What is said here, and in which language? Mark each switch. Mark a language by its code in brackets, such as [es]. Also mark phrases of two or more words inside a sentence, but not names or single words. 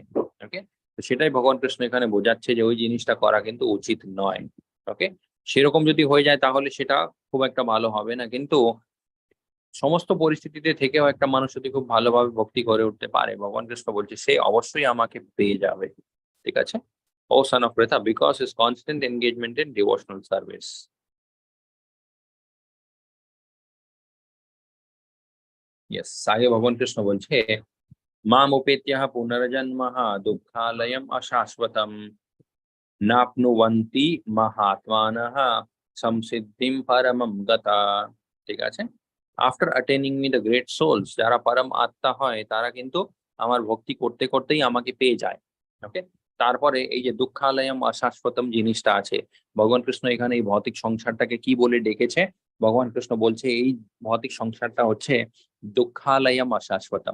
[bn] ওকে, তো সেটাই ভগবান কৃষ্ণ এখানে বোঝাচ্ছে যে ওই জিনিসটা করা কিন্তু উচিত নয়। ওকে, সেরকম যদি হয়ে যায় তাহলে সেটা খুব একটা ভালো হবে না, কিন্তু সমস্ত পরিস্থিতিতে থেকেও একটা মানুষ যদি খুব ভালোভাবে ভক্তি করে উঠতে পারে, ভগবান কৃষ্ণ বলছে সে অবশ্যই আমাকে পেয়ে যাবে। ঠিক আছে, [en] ও son of Pritha, because his constant engagement in devotional service. Yes, [bn] আগে ভগবান কৃষ্ণ বলছে [sa] मामुपेत्यः पुनर्जन्मः दुःखालयम् अशाश्वतम् नाप्नुवन्ति महात्मानः संसिद्धिं परमं गता। [bn] ঠিক আছে, [en] after attaining me the great souls, [bn] যারা পরম আত্মা হয় তারা কিন্তু আমার ভক্তি করতে করতেই আমাকে পেয়ে যায়। ওকে, তারপরে এই যে [sa] দুঃখালয়ম অশাশ্বতম [bn] জিনিসটা আছে, ভগবান কৃষ্ণ এখানে এই ভৌতিক সংসারটাকে কি বলে ডেকেছে? ভগবান কৃষ্ণ বলছে এই ভৌতিক সংসারটা হচ্ছে [sa] দুঃখালয়ম অশাশ্বতম।